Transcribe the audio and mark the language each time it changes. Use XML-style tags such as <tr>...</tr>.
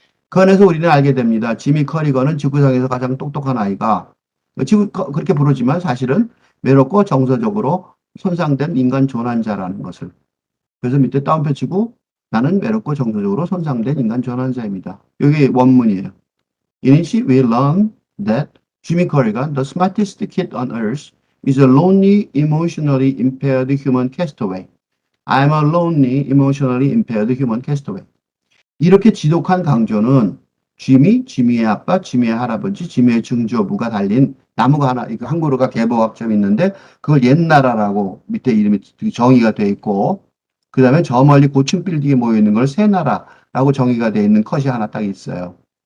<ko>그 안에서 우리는 알게 됩니다. 지미 커리건은 지구상에서 가장 똑똑한 아이가 그렇게 부르지만 사실은 외롭고 정서적으로 손상된 인간 조난자라는 것을. 그래서 밑에 따옴표 치고 나는 외롭고 정서적으로 손상된 인간 조난자입니다. 여기 원문이에요.</ko> <en>In it we learn that Jimmy Corrigan, the smartest kid on earth, is a lonely, emotionally impaired human castaway. I'm a lonely, emotionally impaired human castaway.</en> <ko>이렇게 지독한 강조는 지미의 아빠, 지미의 할아버지, 지미의 증조부가 달린 나무가 하나, 한글어가 개보학점이 있는데 그걸 옛나라라고 밑에 이름이 정의가 되어 있고 그 다음에 저 멀리 고층 빌딩에 모여 있는 걸 새나라라고 정의가 되어 있는 컷이 하나 딱 있어요.</ko>